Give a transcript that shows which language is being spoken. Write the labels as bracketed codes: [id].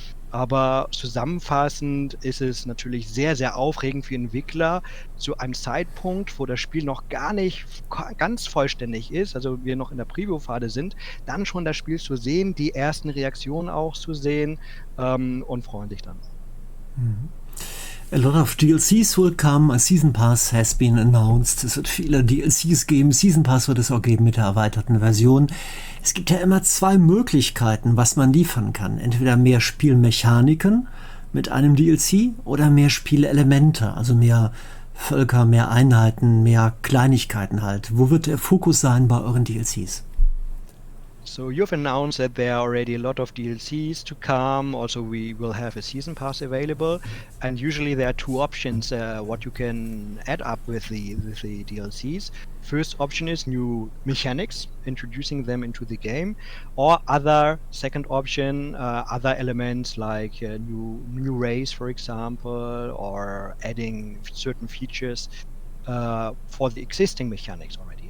[de] Aber zusammenfassend ist es natürlich sehr, sehr aufregend für Entwickler, zu einem Zeitpunkt, wo das Spiel noch gar nicht ganz vollständig ist, also wir noch in der Preview-Phase sind, dann schon das Spiel zu sehen, die ersten Reaktionen auch zu sehen und freuen sich dann. [en] A lot of DLCs will come, a Season Pass has been announced. [de] Es wird viele DLCs geben, Season Pass wird es auch geben mit der erweiterten Version. Es gibt ja immer zwei Möglichkeiten, was man liefern kann. Entweder mehr Spielmechaniken mit einem DLC oder mehr Spielelemente, also mehr Völker, mehr Einheiten, mehr Kleinigkeiten halt. Wo wird der Fokus sein bei euren DLCs? [en] So you've announced that there are already a lot of DLCs to come. Also, we will have a season pass available, and usually there are two options what you can add up with the DLCs. First option is new mechanics, introducing them into the game, or second option, other elements like new race, for example, or adding certain features for the existing mechanics already.